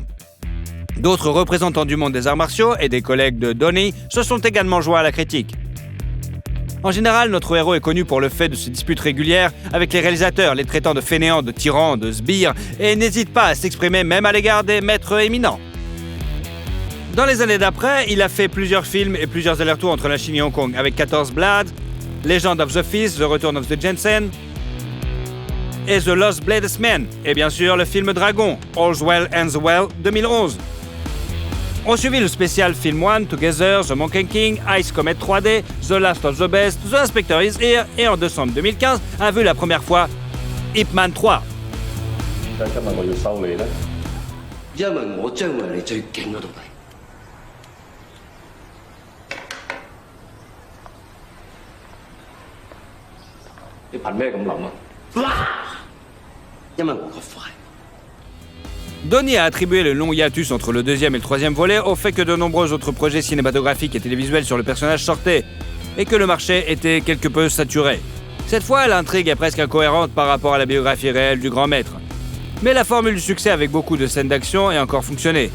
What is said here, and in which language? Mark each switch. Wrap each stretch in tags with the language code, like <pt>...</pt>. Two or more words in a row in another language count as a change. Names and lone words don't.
<fr>D'autres représentants du monde des arts martiaux et des collègues de Donnie se sont également joints à la critique. En général, notre héros est connu pour le fait de se disputes régulières avec les réalisateurs, les traitant de fainéants, de tyrans, de sbires, et n'hésite pas à s'exprimer même à l'égard des maîtres éminents. Dans les années d'après, il a fait plusieurs films et plusieurs allers-retours entre la Chine et Hong Kong, avec 14 Blades, Legend of the Fist, The Return of the Jensen, et The Lost Bladesman, et bien sûr le film Dragon, All's Well Ends Well, 2011. On suivit le spécial Film One, Together, The Monkey King, Ice Comet 3D, The Last of the Best, The Inspector is Here, et en décembre 2015, a vu la première fois Ip Man 3.</fr> <yue>點解今日我要收你呢？因為我將會係你最勁嗰度嚟。你憑咩咁諗啊？哇！因為我個快。</yue> <fr>Donnie a attribué le long hiatus entre le deuxième et le troisième volet au fait que de nombreux autres projets cinématographiques et télévisuels sur le personnage sortaient, et que le marché était quelque peu saturé. Cette fois, l'intrigue est presque incohérente par rapport à la biographie réelle du grand maître. Mais la formule du succès avec beaucoup de scènes d'action a encore fonctionné.</fr>